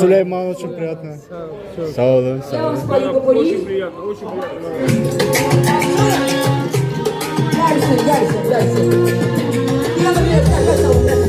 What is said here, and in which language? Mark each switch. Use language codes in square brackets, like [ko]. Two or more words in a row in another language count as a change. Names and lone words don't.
[ru] Сулейман, очень приятно. [az] Sağ olun, sağ [ru] Я вам [az] olun. [ru] спою попури. Очень приятно, очень приятно. Дальше. Я, например, так это